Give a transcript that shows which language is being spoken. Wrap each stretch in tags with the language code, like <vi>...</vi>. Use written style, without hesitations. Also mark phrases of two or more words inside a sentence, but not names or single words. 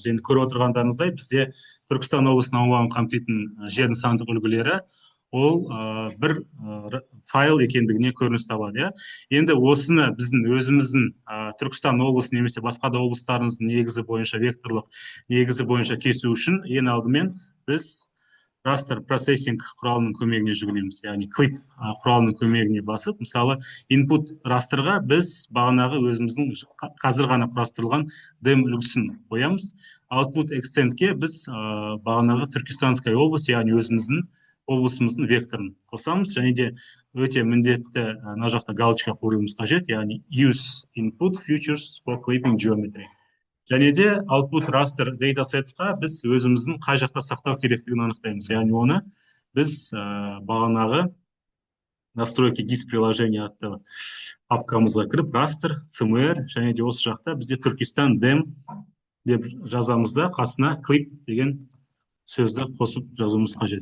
<kk>Енді көріп отырғандарыңыздай бізде Түркістан облысының аумағын қамтитын жердің сандық үлгілері ол бір файл екендігіне көрініс табады. Енді осыны біздің өзіміздің Түркістан облысы немесе басқа да облыстарымыздың негізі бойынша, векторлық негізі бойынша кесу үшін ең алдымен біз raster processing құралының көмегіне жүгінеміз. Яғни clip құралының көмегіне басып, мысалы,</kk> <en>input rasterға</en> <kk>біз бағанағы өзіміздің қазір ғана құрастырылған DEM үлгісін қоямыз.</kk> <en>Output extendке</en> <kk>біз бағанағы</kk> <ru>Түркістанская область,</ru> <kk>яғни өзіміздің облысымыздың векторын қосамыз, және де өте міндетті мына жақта галочка қоюымыз қажет, яғни</kk> <en>use input features for clipping geometry.</en> <kk>Және де</kk> <en>output raster datasetsқа</en> <kk>біз өзіміздің қай жақта сақтау керектігін анықтаймыз. Яғни оны біз бағанағы</kk> <ru>настройки GIS приложения</ru> <kk>атты папкамызға кіріп растр, CMR және де осы жақта бізде Түркістан дем деп жазамыз да қасына клип деген сөзді қосып жазуымыз қажет.</kk>